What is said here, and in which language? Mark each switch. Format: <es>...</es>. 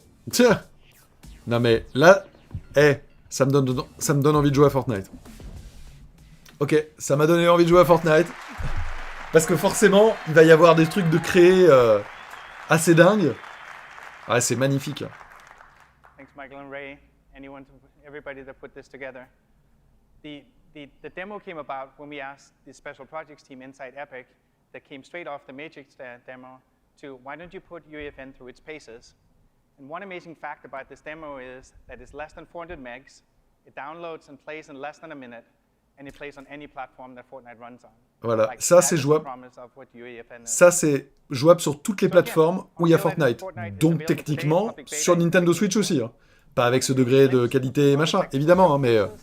<fr>Tiens. Non mais là... ça me donne envie de jouer à Fortnite. Ok, ça m'a donné envie de jouer à Fortnite. Parce que forcément, il va y avoir des trucs de créer assez dingues. Ouais, c'est magnifique.</fr> <en>Thanks, Michael and Ray, everybody that put this together. The demo came about when we asked the special projects team inside Epic that came straight off the Matrix demo to, why don't you put UEFN through its paces? And one amazing fact about this demo is that it's less than 400 megs, it downloads and plays in less than a minute, and it plays on any platform that Fortnite runs on.</en> <fr>Voilà, ça c'est jouable. Ça c'est jouable sur toutes les plateformes où il y a Fortnite. Donc techniquement sur Nintendo Switch aussi. Hein. Pas avec ce degré de qualité et machin, évidemment, hein, mais...</fr>